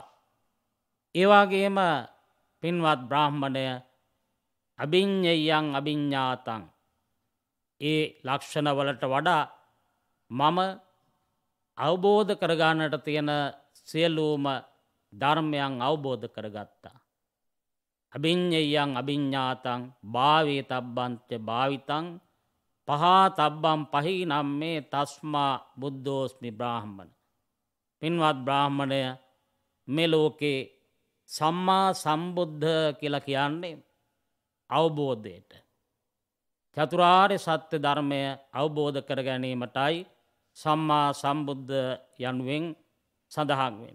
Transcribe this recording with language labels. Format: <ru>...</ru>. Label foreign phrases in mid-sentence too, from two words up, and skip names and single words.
<si>ඒ වගේම පින්වත් බ්‍රාහ්මණය</si> <pi>අභිඤ්ඤයං අභිඤ්ඤාතං</pi> <si>ඒ ලක්ෂණ වලට වඩා මම අවබෝධ කරගන්නට තියෙන සියලුම ධර්මයන් අවබෝධ කරගත්තා.</si> <pi>අභිඤ්ඤයං අභිඤ්ඤාතං භාවේතබ්බන්ත භාවිතං පහා තබ්බම් පහී නම් මේ තස්මා බුද්ධෝස්මි බ්‍රාහ්මණ.</pi> <si>පින්වත් බ්‍රාහ්මණය, මේ ලෝකේ</si> <pi>සම්මා සම්බුද්ධ</pi> <si>කියලා කියන්නේ අවබෝධයට. චතුරාර්ය සත්‍ය ධර්මය අවබෝධ කර ගැනීමටයි</si> <pi>සම්මා සම්බුද්ධ</pi> <si>යනුවෙන් සඳහන් වෙන්නේ.</si>